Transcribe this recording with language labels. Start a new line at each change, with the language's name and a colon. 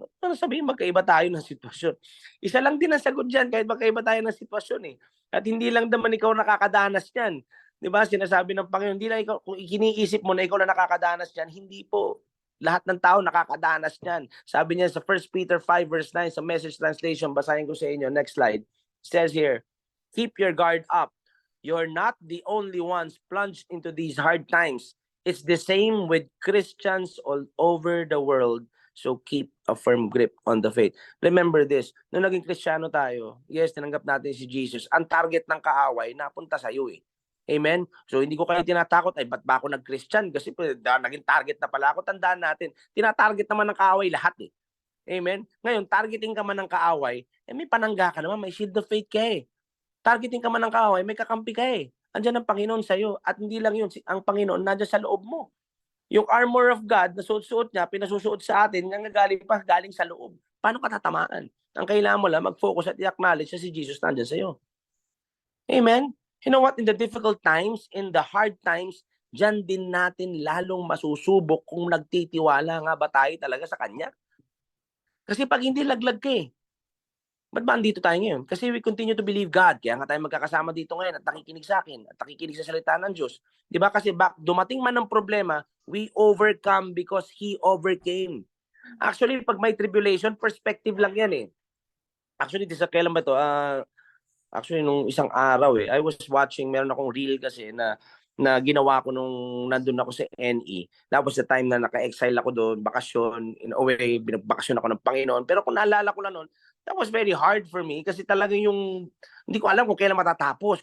Filipino: Ano sabihin, magkaiba tayo ng sitwasyon. Isa lang din ang sagot dyan, kahit magkaiba tayo ng sitwasyon eh. At hindi lang naman ikaw nakakadanas yan. Diba? Sinasabi ng Panginoon, hindi lang ikaw, kung ikiniisip mo na ikaw na nakakadanas yan, hindi po. Lahat ng tao nakakadanas yan. Sabi niya sa 1 Peter 5 verse 9 sa Message translation, basahin ko sa inyo. Next slide.
English: It says here, keep your guard up. You're not the only ones plunged into these hard times. It's the same with Christians all over the world. So keep a firm grip on the faith.
Filipino: Remember this, nung naging Kristiyano tayo, yes, tinanggap natin si Jesus, ang target ng kaaway napunta sa iyo eh. Amen? So hindi ko kayo tinatakot, ay ba't ba ako nag-Christian? Kasi naging target na pala ako. Tandaan natin, tinatarget naman ng kaaway lahat eh. Amen? Ngayon, targeting ka man ng kaaway, eh may panangga ka naman, may shield of faith ka eh. Targeting ka man ng kaaway, may kakampi ka eh. Andiyan ang Panginoon sa'yo. At hindi lang yun, ang Panginoon nandiyan sa loob mo. Yung armor of God na suot-suot niya, pinasusuot sa atin, galing sa loob. Paano ka tatamaan? Ang kailangan mo lang, mag-focus at i-acknowledge na si Jesus nandiyan sa'yo. Amen? You know what? In the difficult times, in the hard times, dyan din natin lalong masusubok kung nagtitiwala nga ba tayo talaga sa Kanya. Kasi pag hindi laglag ka eh, ba't ba andito tayo ngayon?
English: Kasi we continue to believe God.
Filipino: Kaya nga tayo magkakasama dito ngayon at nakikinig sa akin at nakikinig sa salita ng Diyos. Di ba?
English: Kasi dumating man ng problema, we overcome because He overcame.
Filipino: Actually, pag may tribulation, perspective lang yan eh. Actually, kailan ba ito? Actually, nung isang araw eh, I was watching, meron akong reel kasi na ginawa ko nung nandun ako sa NE. Tapos the time na naka-exile ako doon, bakasyon, in a way, binabakasyon ako ng Panginoon. Pero kung naalala ko lang noon, that was very hard for me kasi talagang yung, hindi ko alam kung kailan matatapos.